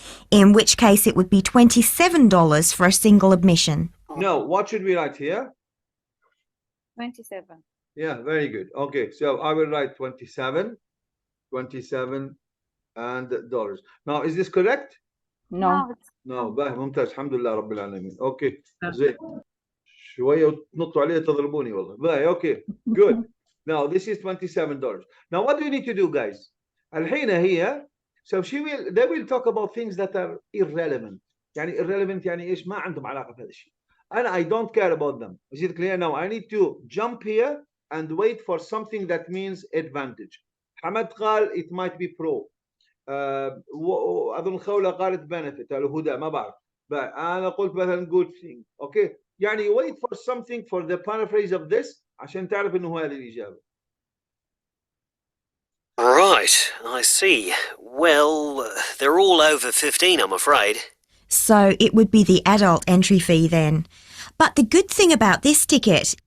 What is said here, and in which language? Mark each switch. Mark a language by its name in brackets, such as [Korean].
[English] In which case, it would be $27 for a single admission. No, what should we write here? 27. Yeah, very good. Okay, so I will write 27 and dollars. Now, is this correct? No. [Arabic] No, باه ممتاز الحمد لله رب العالمين. Okay, زين. شوية وتنطوا عليه تضربوني والله. [English] باه, okay, good. Now, this is $27. Now, what do we need to do, guys? [Arabic] الحين هي, [English] so they will talk about things that are irrelevant. [Arabic] يعني irrelevant يعني إيش ما عندهم علاقة بهذا الشيء. [English] And I don't care about them. Is it clear now? I need to jump here and wait for something that means advantage. حمد قال it might be pro. [Arabic] أظن خولة قالت benefit. الهدى ما بعرف. أنا قلت مثلا [English] good thing. Okay. يعني wait for something for the paraphrase of this [Arabic] عشان تعرف إنه هذه الإجابة. [English] Right, I see. Well, they're all over 15, I'm afraid. So it would be the adult entry fee then. But the good thing about this ticket.